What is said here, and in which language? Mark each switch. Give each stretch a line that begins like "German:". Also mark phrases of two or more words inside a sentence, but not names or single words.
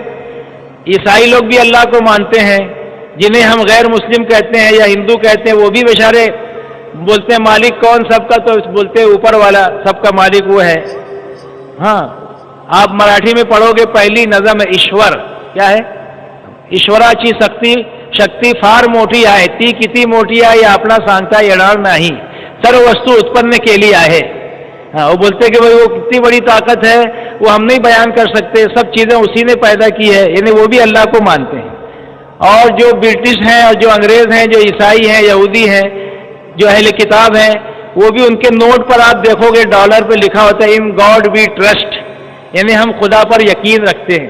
Urdu: عیسائی لوگ بھی اللہ کو مانتے ہیں، جنہیں ہم غیر مسلم کہتے ہیں یا ہندو کہتے ہیں. وہ بھی بیچارے بولتے ہیں مالک کون سب کا؟ تو بولتے ہیں اوپر والا، سب کا مالک وہ ہے. ہاں، آپ مراٹھی میں پڑھو گے پہلی نظم ہے ایشور. کیا ہے؟
Marathi: ایشوراچی शक्ती फार मोठी आहे, ती किती मोठी आहे आपला सांगता येणार नाही, सर्व वस्तू उत्पन्न केली आहे.
Urdu: ہاں، وہ بولتے ہیں کہ بھائی وہ کتنی بڑی طاقت ہے وہ ہم نہیں بیان کر سکتے، سب چیزیں اسی نے پیدا کی ہے، یعنی وہ بھی اللہ کو مانتے ہیں. اور جو برٹش ہیں اور جو انگریز ہیں، جو عیسائی ہیں، یہودی ہیں، جو اہلِ کتاب ہیں، وہ بھی ان کے نوٹ پر آپ دیکھو گے ڈالر پہ لکھا ہوتا ہے
English: In God We Trust,
Urdu: یعنی ہم خدا پر یقین رکھتے ہیں.